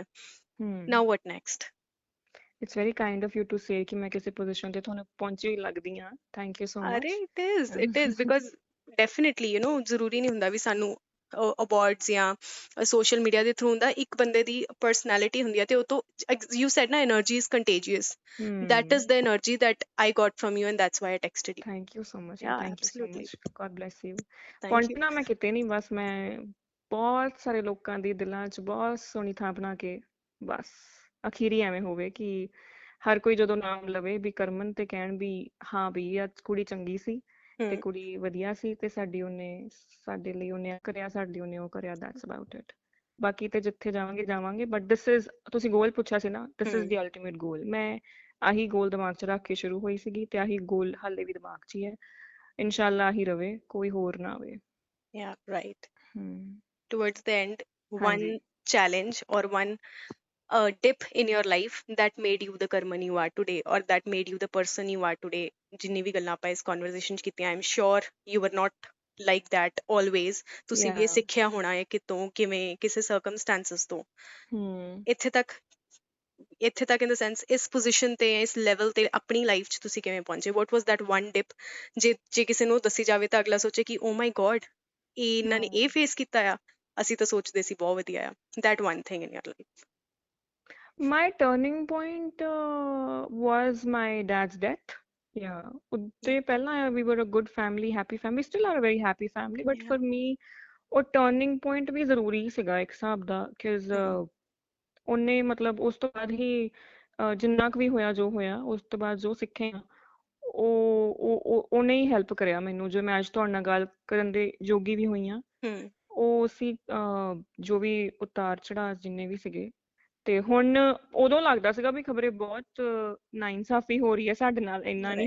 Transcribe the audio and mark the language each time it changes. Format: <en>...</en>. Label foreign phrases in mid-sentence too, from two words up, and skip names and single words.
<en>hmm. now what next It's very kind of you to say</en> <pa>ਕਿ ਮੈਂ ਕਿਸੇ ਪੋਜੀਸ਼ਨ ਤੇ ਤੁਹਾਨੂੰ ਪਹੁੰਚੀ ਲੱਗਦੀ ਹਾਂ.</pa> <en>Thank you so ਅਰੇ much. it is because definitely</en> <pa>ਜ਼ਰੂਰੀ ਨਹੀਂ ਹੁੰਦਾ ਵੀ ਸਾਨੂੰ ਅਵਾਰਡਸ ਜਾਂ</pa> <en>social media</en> <pa>ਦੇ ਥਰੂ ਹੁੰਦਾ ਇੱਕ ਬੰਦੇ ਦੀ ਪਰਸਨੈਲਿਟੀ ਹੁੰਦੀ ਹੈ ਤੇ ਉਹ ਤੋਂ</pa> <en>you said</en> <pa>ਨਾ</pa> <en>energy is contagious that is Hmm. the energy that I got from you and that's why I texted you Thank you so much. Yeah, yeah thank you so absolutely much. God bless you. thank you</en> <pa>ਪਹੁੰਚਣਾ ਮੈਂ ਕਿਤੇ ਨਹੀਂ ਬਸ ਮੈਂ ਬਹੁਤ ਸਾਰੇ ਲੋਕਾਂ ਦੀ ਦਿਲਾਂ 'ਚ ਬਹੁਤ ਸੋਹਣੀ ਥਾਂ ਬਣਾ ਕੇ ਬਸ ਅਖੀਰੀ ਐਵੇਂ ਹੋਵੇ ਕਿ ਹਰ ਕੋਈ ਜਦੋਂ ਨਾਮ ਲਵੇ ਵੀ ਕਰਮਨ ਤੇ ਕਹਿਣ ਵੀ ਹਾਂ ਵੀ ਇਹ ਕੁੜੀ ਚੰਗੀ ਸੀ ਤੇ hmm. ਕੁੜੀ ਵਧੀਆ ਸੀ ਤੇ ਸਾਡੇ ਲਈ ਉਹਨੇ ਇਹ ਕਰਿਆ ਸਾਡੇ ਲਈ ਉਹਨੇ ਉਹ ਕਰਿਆ</pa> <en>that's about it</en> <pa>ਬਾਕੀ ਤੇ ਜਿੱਥੇ ਜਾਵਾਂਗੇ</pa> <en>but this is</en> <pa>ਤੁਸੀਂ ਗੋਲ ਪੁੱਛਿਆ ਸੀ ਨਾ</pa> <en>this is Hmm. the ultimate goal</en> <pa>ਮੈਂ ਆਹੀ ਗੋਲ ਦਿਮਾਗ 'ਚ ਰੱਖ ਕੇ ਸ਼ੁਰੂ ਹੋਈ ਸੀਗੀ ਤੇ ਆਹੀ ਗੋਲ ਹਾਲੇ ਵੀ ਦਿਮਾਗ 'ਚ ਹੀ ਹੈ ਇਨਸ਼ਾਅੱਲਾ ਆਹੀ ਰਵੇ ਕੋਈ ਹੋਰ ਨਾ ਆਵੇ</pa> <en>yeah right ਹਮ towards the end one</en> <pa>ਹਾਂਜੀ</pa> <en>challenge or one dip in your life that made you the karman you are today or that made you the person you are today</en> <pa>ਜਿੰਨੀ ਵੀ ਗੱਲਾਂ ਆਪਾਂ ਇਸ</pa> <en>conversation</en> <pa>'ਚ ਕੀਤੀਆਂ</pa> <en>I'm sure you were not like that always</en> <pa>ਤੁਸੀਂ ਵੀ ਇਹ ਯਾ ਸਿੱਖਿਆ ਹੋਣਾ ਹੈ ਕਿਤੋਂ ਕਿਵੇਂ ਕਿਸੇ circumstances ਤੋਂ ਹਮ ਇੱਥੇ ਤੱਕ ਇੱਥੇ ਤੱਕ</pa> <en>in the sense</en> <pa>ਇਸ position ਤੇ ਇਸ level ਤੇ ਆਪਣੀ life 'ਚ ਤੁਸੀਂ ਕਿਵੇਂ ਪਹੁੰਚੇ</pa> <en>what was that one dip</en> <pa>ਜੇ ਕਿਸੇ ਨੂੰ ਦੱਸੀ ਜਾਵੇ ਤਾਂ ਅਗਲਾ ਸੋਚੇ ਕਿ</pa> <en>oh my god</en> <pa>ਇਹ ਇਹਨਾਂ ਨੇ ਇਹ ਹਮ ਫੇਸ ਕੀਤਾ ਆ ਅਸੀਂ ਤਾਂ ਸੋਚਦੇ ਸੀ ਬਹੁਤ ਵਧੀਆ ਆ</pa> <en>that one thing in your life My turning point was my dad's death. Yeah.</en> <pa>ਉੱਤੇ ਪਹਿਲਾਂ</pa> <en>we were a good family, happy family, still are a very happy family. But yeah for me,</en> <pa>ਉਹ</pa> <en>turning point</en> <pa>ਵੀ ਜ਼ਰੂਰੀ ਸੀਗਾ ਇੱਕ ਹਿਸਾਬ ਦਾ because hmm. ਉਹਨੇ ਮਤਲਬ ਉਸ ਤੋਂ ਬਾਅਦ ਹੀ ਜਿੰਨਾ ਕੁ ਵੀ ਹੋਇਆ ਜੋ ਹੋਇਆ ਉਸ ਤੋਂ ਬਾਅਦ ਜੋ ਸਿੱਖਿਆ ਉਹਨੇ ਹੀ ਹੈਲਪ ਕਰਿਆ ਮੈਨੂੰ ਜੋ ਮੈਂ ਅੱਜ ਤੁਹਾਡੇ ਨਾਲ ਗੱਲ ਕਰਨ ਦੇ ਯੋਗੀ ਵੀ ਹੋਈ ਹਾਂ Hmm. ਉਹ ਸੀ ਜੋ ਵੀ ਉਤਾਰ ਚੜਾਅ ਜਿੰਨੇ ਵੀ ਸੀਗੇ ਤੇ ਹੁਣ ਉਦੋਂ ਲੱਗਦਾ ਸੀਗਾ ਵੀ ਖਬਰੇ ਬਹੁਤ ਨਾਇਨਸਾਫੀ ਹੋ ਰਹੀ ਹੈ ਸਾਡੇ ਨਾਲ ਇੰਨਾ ਨਹੀਂ</pa>